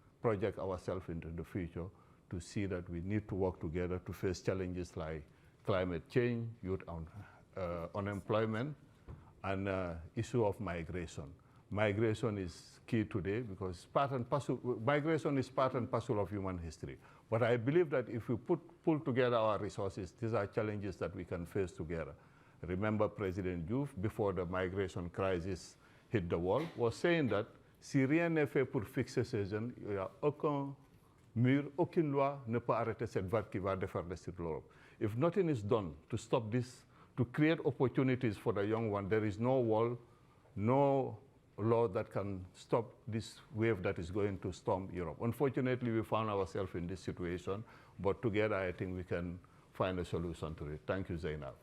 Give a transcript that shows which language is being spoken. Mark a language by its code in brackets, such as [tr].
[en] Project ourselves into the future to see that we need to work together to face challenges like climate change, youth unemployment, and issue of migration. Migration is key today because migration is part and parcel of human history. But I believe that if we pull together our resources, these are challenges that we can face together. Remember President Diouf, before the migration crisis hit the wall, was saying that [fr] si rien n'est fait pour fixer ces jeunes, il n'y a aucun mur, aucune loi ne peut arrêter cette vague qui va déferler sur l'Europe. [en] If nothing is done to stop this, to create opportunities for the young one, there is no wall, no law that can stop this wave that is going to storm Europe. Unfortunately, we found ourselves in this situation, but together I think we can find a solution to it. Thank you, Zainab.